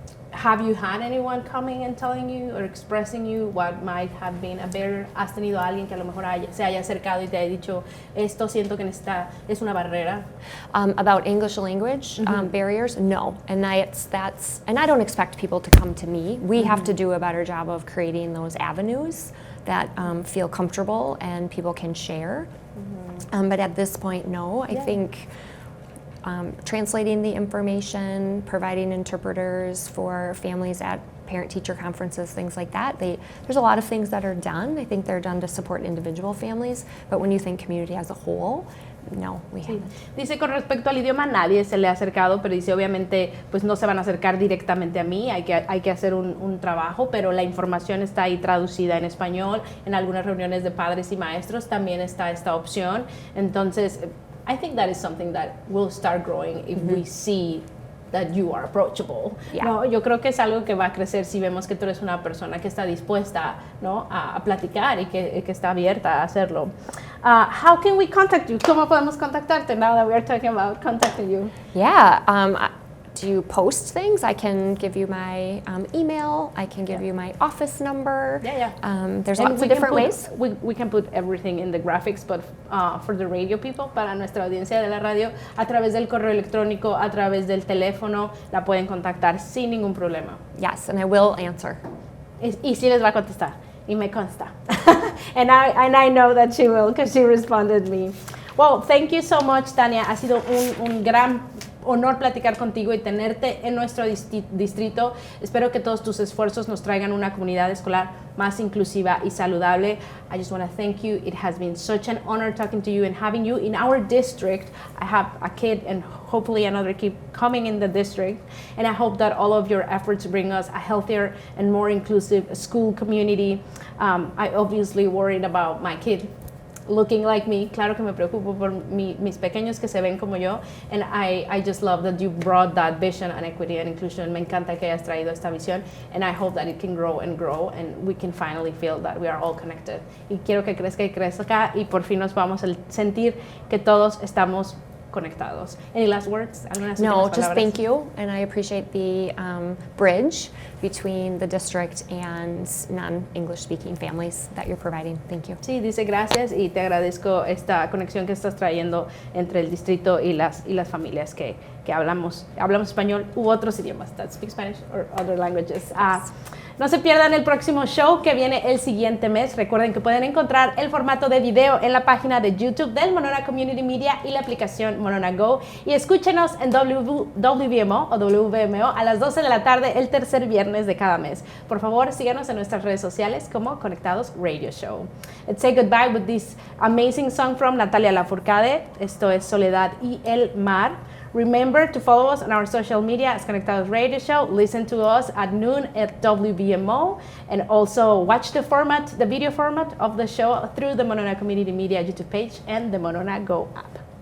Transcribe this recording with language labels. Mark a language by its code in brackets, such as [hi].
[en] Have you had anyone coming and telling you or expressing you what might have been a barrier? [es] ¿Has tenido a alguien que a lo mejor se haya acercado y te haya dicho, esto siento que es una barrera? [en] About English language barriers? No, and I don't expect people to come to me. We have to do a better job of creating those avenues that feel comfortable and people can share. But at this point, no. I think translating the information, providing interpreters for families at parent-teacher conferences, things like that. There's a lot of things that are done. I think they're done to support individual families, but when you think community as a whole, no, we haven't. [es] Dice, con respecto al idioma, nadie se le ha acercado, pero dice, obviamente, pues no se van a acercar directamente a mí, hay que hacer un trabajo, pero la información está ahí traducida en español. En algunas reuniones de padres y maestros también está esta opción. [en] Entonces, I think that is something that will start growing if we see that you are approachable. Yeah. [es] ¿No? Yo creo que es algo que va a crecer si vemos que tú eres una persona que está dispuesta, ¿no?, a platicar y que está abierta a hacerlo. [en] How can we contact you? [es] ¿Cómo podemos contactarte [en] now that we are talking about contacting you? Yeah. Do you post things? I can give you my email. I can give you my office number. Yeah. There's lots of different ways. We can put everything in the graphics, but for the radio people, [es] para nuestra audiencia de la radio, a través del correo electrónico, a través del teléfono, la pueden contactar sin ningún problema. [en] Yes, and I will answer. [es] Y sí les va a contestar, y me consta. [en] and I know that she will, because she responded me. Well, thank you so much, Tania. [es] Ha sido un gran honor platicar contigo y tenerte en nuestro distrito. Espero que todos tus esfuerzos nos traigan una comunidad escolar más inclusiva y saludable. [en] I just want to thank you. It has been such an honor talking to you and having you in our district. I have a kid and hopefully another kid coming in the district, and I hope that all of your efforts bring us a healthier and more inclusive school community. I obviously worried about my kid looking like me. [es] Claro que me preocupo por mis pequeños que se ven como yo, [en] and I just love that you brought that vision and equity and inclusion. [es] Me encanta que hayas traído esta visión, [en] and I hope that it can grow and grow, and we can finally feel that we are all connected. [es] Y quiero que crezca y crezca, y por fin nos vamos a sentir que todos estamos conectados. [en] Any last words? No, just thank you, and I appreciate the bridge between the district and non-English speaking families that you're providing. Thank you. [es] Sí, dice gracias y te agradezco esta conexión que estás trayendo entre el distrito y las familias que hablamos español u otros idiomas, [en] that speak Spanish or other languages. [es] No se pierdan el próximo show que viene el siguiente mes. Recuerden que pueden encontrar el formato de video en la página de YouTube del Monona Community Media y la aplicación Monona Go. Y escúchenos en WVMO o WVMO a las 12 de la tarde el tercer viernes de cada mes. Por favor, síganos en nuestras redes sociales como Conectados Radio Show. [en] Let's say goodbye with this amazing song from Natalia Lafourcade. [es] Esto es Soledad y el Mar. [en] Remember to follow us on our social media as Conectados Radio Show. Listen to us at noon at WBMO, and also watch the video format of the show through the Monona Community Media YouTube page and the Monona Go app.